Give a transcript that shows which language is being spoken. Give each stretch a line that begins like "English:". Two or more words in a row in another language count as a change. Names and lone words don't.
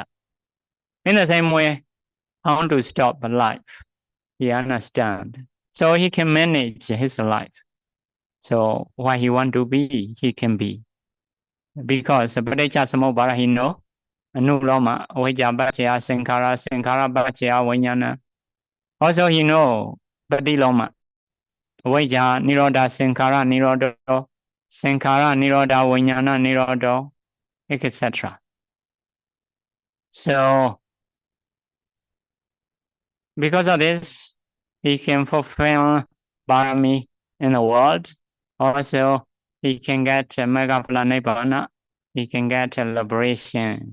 English: In the same way, how to stop life, he understand. So he can manage his life. So what he want to be, he can be. Because
Pali: Paticca Samuppada,
English: he know,
Pali: Anuloma, Avijja Paccaya Sankhara, Sankhara Paccaya Vijnana.
English: Also he know
Pali: Patiloma, Avijja Nirodha Sankhara Nirodha, Sankhara Nirodha Vijnana Nirodha,
English: etc. So because of this, he can fulfill Parami in the world. Also, he can get
Pali: Megaphala Nibbana.
English: He can get liberation.